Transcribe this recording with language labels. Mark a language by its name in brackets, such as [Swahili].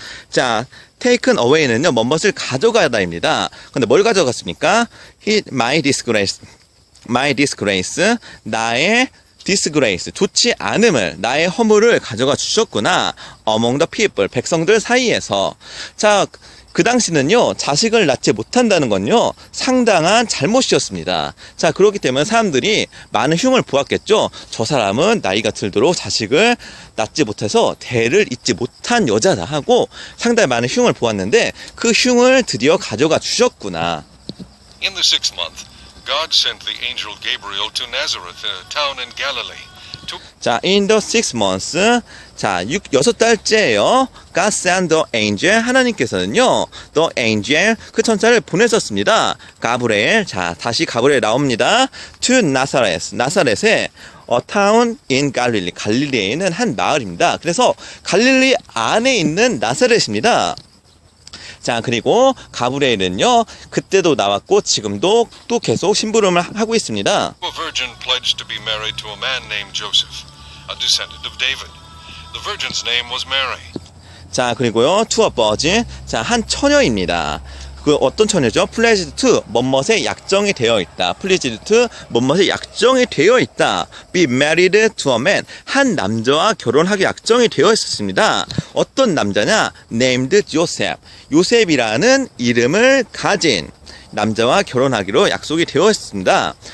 [Korean] 자, [English] taken away [Korean] 는요, 뭐뭇을 가져가다입니다. 근데 뭘 가져갔습니까? [English] my disgrace, [Korean] 나의 disgrace, 좋지 않음을, 나의 허물을 가져가 주셨구나. [English] among the people, [Korean] 백성들 사이에서. 자, 그 당시는요, 자식을 낳지 못한다는 건요, 상당한 잘못이었습니다. 자, 그렇기 때문에 사람들이 많은 흉을 보았겠죠. 저 사람은 나이가 들도록 자식을 낳지 못해서 대를 잇지 못한 여자다 하고 상당히 많은 흉을 보았는데 그 흉을 드디어 가져가 주셨구나. [English] In the 6th month, God sent the angel Gabriel to Nazareth, a town in Galilee. [Korean] 자, [English] in the 6 months. [Korean] 자, 6달째예요. [English] God sent the angel. [Korean] 하나님께서는요, [English] the angel, [Korean] 그 천사를 보내셨습니다. 가브리엘. 자, 다시 가브리엘 나옵니다. [English] to Nazareth. 나사렛에 a town in Galilee. [Korean] 갈릴리에 있는 한 마을입니다. 그래서 갈릴리 안에 있는 나사렛입니다. 자, 그리고 가브리엘은요, 그때도 나왔고 지금도 또 계속 심부름을 하고 있습니다. [English] A virgin pledged to be married to a man named Joseph, a descendant of David. The virgin's name was Mary. [Korean] 자, 그리고요, [English] to a virgin. [Korean] 자, 한 처녀입니다. 그 어떤 처녀죠? [English] pledged to, [Korean] 뭐뭇에 약정이 되어 있다. pledged to, 뭐뭇에 약정이 되어 있다. [English] be married to a man. [Korean] 한 남자와 결혼하기 약정이 되어 있었습니다. 어떤 남자냐? [English] named Joseph. [Korean] 요셉이라는 이름을 가진 남자와 결혼하기로 약속이 되어 있습니다.